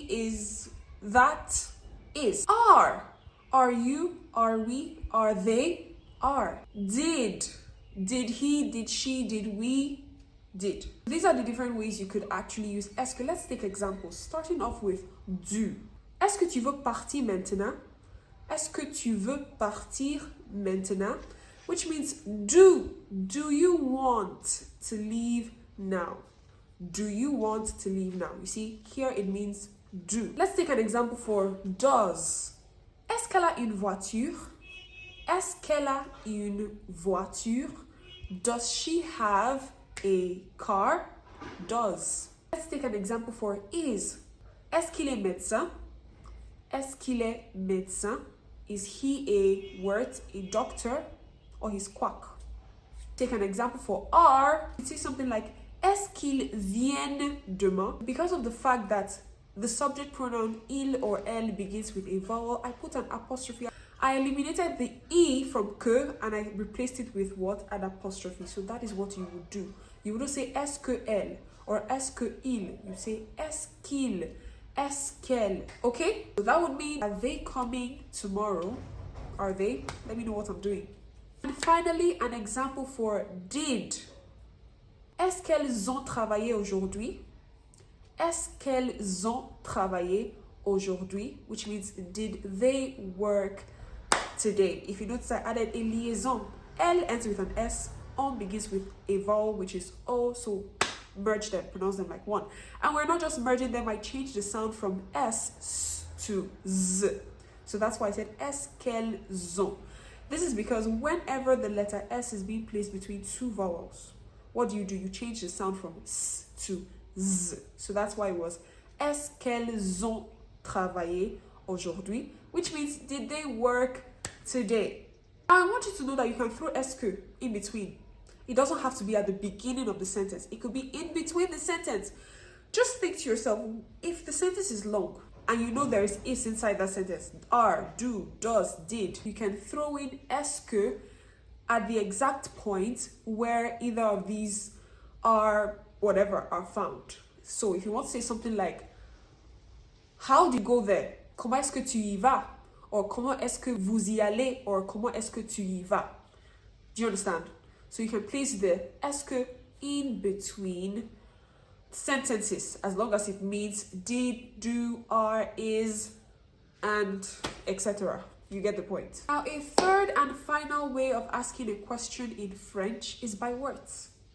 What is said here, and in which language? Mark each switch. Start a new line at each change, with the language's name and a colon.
English: Is that? Is. Are you? Are we? Are they? Are. Did he? Did she? Did we? Did. These are the different ways you could actually use est-ce que. Let's take examples, starting off with do.
French: Est-ce que tu veux partir maintenant? Est-ce que tu veux partir maintenant?
English: Which means do. Do you want to leave now? Do you want to leave now? You see, here it means do. Let's take an example for does.
French: Est-ce qu'elle a une voiture? Est-ce qu'elle a une voiture?
English: Does she have a car? Does. Let's take an example for is.
French: Est-ce qu'il est médecin? Est-ce qu'il est médecin?
English: Is he a doctor, or he's quack? Take an example for are. You say something like
French: est-ce qu'ils viennent demain?
English: Because of the fact that the subject pronoun il or elle begins with a vowel, I put an apostrophe. I eliminated the e from que and I replaced it with what? An apostrophe. So that is what you would do. You wouldn't say
French: est-ce que elle
English: or
French: est-ce que il.
English: You say
French: est-ce qu'il, est-ce qu'elle.
English: Okay? So that would mean, are they coming tomorrow? Are they? Let me know what I'm doing. And finally, an example for did.
French: Est-ce qu'elles ont travaillé aujourd'hui? Est-ce qu'elles ont travaillé aujourd'hui?
English: Which means, did they work today? If you notice, I added a liaison. Elle ends with an S. On begins with a vowel, which is O. So merge them, pronounce them like one. And we're not just merging them. I changed the sound from S to Z. So that's why I said
French: est-ce qu'elles ont.
English: This is because whenever the letter S is being placed between two vowels, what do? You change the sound from S to Z. So that's why it was
French: est-ce qu'elles ont travaillé aujourd'hui,
English: which means did they work today? I want you to know that you can throw est-ce que in between. It doesn't have to be at the beginning of the sentence. It could be in between the sentence. Just think to yourself, if the sentence is long and you know there is is inside that sentence, are, do, does, did, you can throw in est-ce que at the exact point where either of these are whatever are found. So if you want to say something like, how do you go there?
French: Comment est-ce que tu y vas? Or comment est-ce que vous y allez? Or comment est-ce que tu y vas?
English: Do you understand? So you can place the est-ce que in between sentences as long as it means did, do, are, is, and etc. You get the point. Now, a third and final way of asking a question in French is by words.